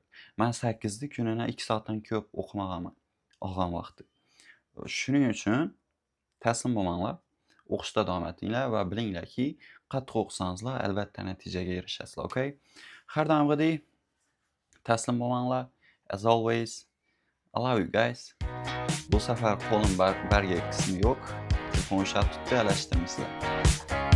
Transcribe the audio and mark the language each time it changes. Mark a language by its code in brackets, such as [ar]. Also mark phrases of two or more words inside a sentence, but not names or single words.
[uz] Men 8 ni kuniga 2 soatdan ko'p o'qimaganman olgan vaqtda. Shuning uchun taslim bo'lmanglar, o'qishda davom etinglar va bilinglarki, qattiq o'qisangizlar albatta natijaga erishasizlar, okay? Har doimgidek taslim bo'lmanglar. [en] As always, I love you guys. [uz] Bu safar qo'lim barga qismi yo'q. Telefon ushlab tutib alashtirmaysizlar.